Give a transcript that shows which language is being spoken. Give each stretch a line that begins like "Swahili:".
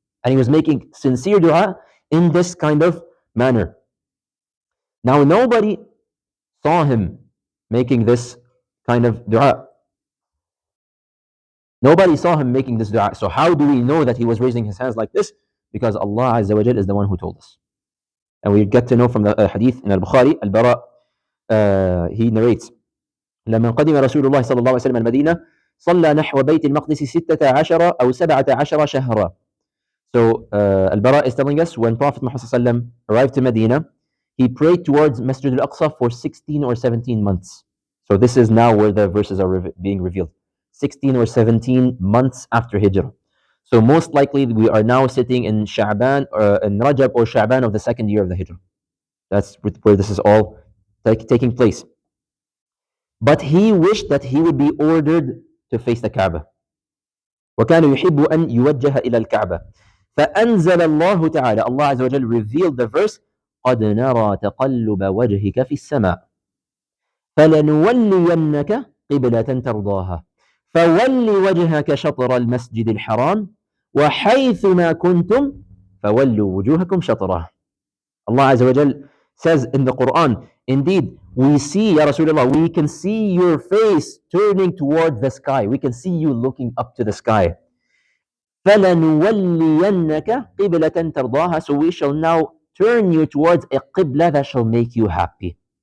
English: And he was making sincere dua in this kind of manner. Now, nobody saw him making this kind of dua. Nobody saw him making this dua. So how do we know that he was raising his hands like this? Because Allah Azza wa Jal is the one who told us. And we get to know from the hadith in Al-Bukhari, Al-Bara, he narrates,
Arabic: لما قدم رسول الله صلى الله عليه وسلم المدينة صلى نحو بيت المقدس 16 أو 17 شهرا.
English: So Al-Bara is telling us when Prophet Muhammad arrived to Medina, he prayed towards Masjid Al-Aqsa for 16 or 17 months. So this is now where the verses are being revealed. 16 or 17 months after Hijrah. So most likely we are now sitting in Sha'ban, in Rajab or Sha'ban of the second year of the Hijrah. That's where this is all taking place. But he wished that he would be ordered to face the Kaaba.
Arabic: وكان يحب أن يوجه إلى الكعبة. فأنزل الله تعالى,
English: Allah Azza wa Jal revealed the verse,
Arabic: قد نرى تقلب وجهك في السماء فلنولينك قبلة ترضاها فول وجهك شطر المسجد الحرام وحيث ما كنتم فولوا وجوهكم شطره.
English: Allah Azza wa Jal says in the Quran, indeed, we see, Ya Rasulullah, we can see your face turning towards the sky. We can see you looking up to the sky.
Arabic: فَلَنُوَلِّيَنَّكَ قِبْلَةً تَرْضَاهَا.
English: So we shall now turn you towards a qibla that shall make you happy.